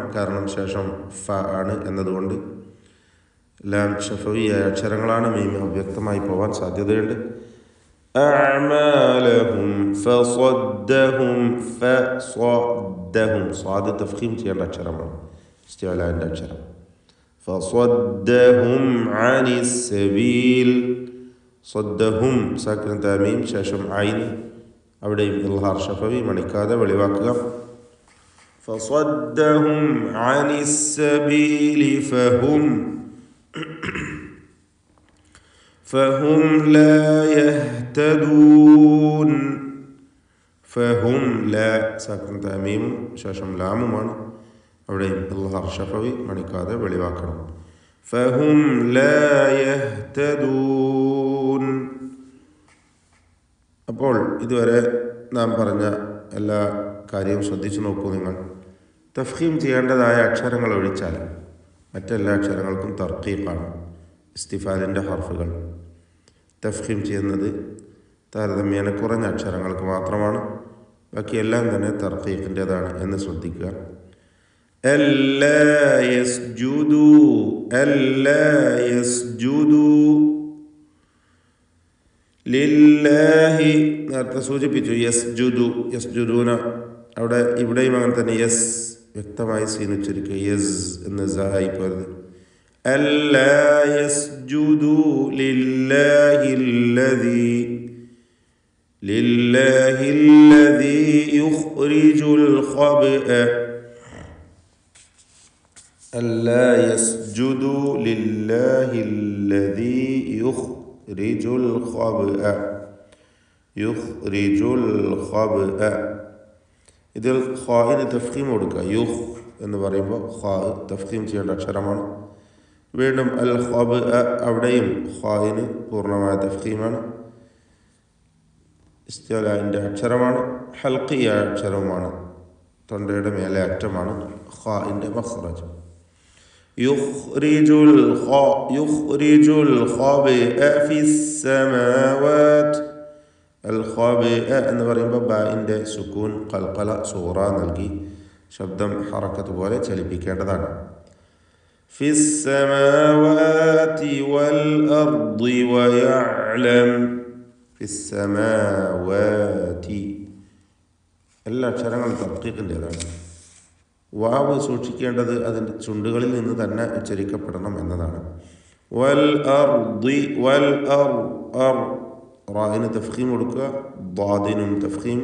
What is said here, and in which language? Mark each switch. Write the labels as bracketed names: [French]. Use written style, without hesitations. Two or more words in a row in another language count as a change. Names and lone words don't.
[Malayalam] കാരണം ശേഷം ഫ ആണ് എന്നതുകൊണ്ട്. ലാം ഷഫവിയായ അക്ഷരങ്ങളാണ്. മീം അവ്യക്തമായി പോവാൻ സാധ്യതയുണ്ട്. [Arabic] أعمالهم فصدهم فصدهم, [Malayalam] സ്വാദ് തഫ്ഖീം ചെയ്യേണ്ട അക്ഷരമാണ്, ഇസ്തിഅലാഇൻ്റെ അക്ഷരം. [Arabic] فصدهم عن السبيل صدهم [Malayalam] സാക്കിൻ തമീം ശേഷം ഐൻ അവിടെയും [Arabic] إظهار شفوي [Malayalam] മണിക്കാതെ വെളിവാക്കുക [Arabic] فصدهم عن السبيل فهم لا يهتدون فهم لا [Malayalam] സാക്കിൻ തമീം ശേഷം ലാമുമാണ് അവിടെയും [Arabic] إظهار شفوي [Malayalam] മണിക്കാതെ വെളിവാക്കണം [Arabic] فهم لا يهتدون. [Malayalam] അപ്പോൾ ഇതുവരെ നാം പറഞ്ഞ എല്ലാ കാര്യവും ശ്രദ്ധിച്ചു നോക്കൂ. നിങ്ങൾ തഫ്ഹീം ചെയ്യേണ്ടതായ അക്ഷരങ്ങൾ ഒഴിച്ചാൽ മറ്റെല്ലാ അക്ഷരങ്ങൾക്കും തർക്കീഖാണ്. ഇസ്തിഫാലിൻ്റെ ഹർഫുകൾ തഫ്ഹീം ചെയ്യുന്നത് താരതമ്യേന കുറഞ്ഞ അക്ഷരങ്ങൾക്ക് മാത്രമാണ്. ബാക്കിയെല്ലാം തന്നെ തർക്കീഖിൻ്റേതാണ് എന്ന് ശ്രദ്ധിക്കുക. [Arabic] ألا يسجدوا ألا يسجدوا لله [Malayalam] നേരത്തെ സൂചിപ്പിച്ചു [Arabic] يسجدوا يسجدون [Malayalam] ഇവിടെയും അങ്ങനെ തന്നെ യസ് വ്യക്തമായി സീനുച്ചരിക്കുക യസ് എന്ന് സായി പോയത് [Arabic] ألا يسجدوا لله الذي يخرج الخبأ ألا يسجدوا لله الذي يخرج الخبأ [Malayalam] ഇതിൽ ഖാഇന് തഫ്ഖീം കൊടുക്കുക. യുഖ് എന്ന് പറയുമ്പോൾ ഖാ തഫ്ഖീം ചെയ്യേണ്ട അക്ഷരമാണ്. വീണ്ടും [Arabic] الخبء [Malayalam] അവിടെയും ഖാഇന് പൂർണ്ണമായ തഫ്ഖീമാണ്. ഇസ്തിഅലാഇൻ്റെ അക്ഷരമാണ്. ഹൽഖിയായ അക്ഷരവുമാണ്. തൊണ്ടയുടെ മേലെ അറ്റമാണ് ഖാഇൻ്റെ മഖ്റജ്. [Arabic] يخرج الخبأ في السماوات الخبأ [Malayalam] എന്ന് പറയുമ്പോൾ ബാഇൻ്റെ സുക്കൂൻ ഖൽഖല സൂറ നൽകി ശബ്ദം ഹറക്കത്ത് പോലെ ചലിപ്പിക്കേണ്ടതാണ്. [Arabic] في السماوات والأرض ويعلم في السماوات [Malayalam] എല്ലാ അക്ഷരങ്ങളും തർക്കീഖിൻ്റേതാണ്. വാവ് സൂക്ഷിക്കേണ്ടത് അതിൻ്റെ ചുണ്ടുകളിൽ നിന്ന് തന്നെ ഉച്ചരിക്കപ്പെടണം എന്നതാണ്. [Arabic] والأرض [Malayalam] വൽ റായിന് തഫ്ഖീം കൊടുക്കുക. ദ്വാദിനും തഫ്ഖീം.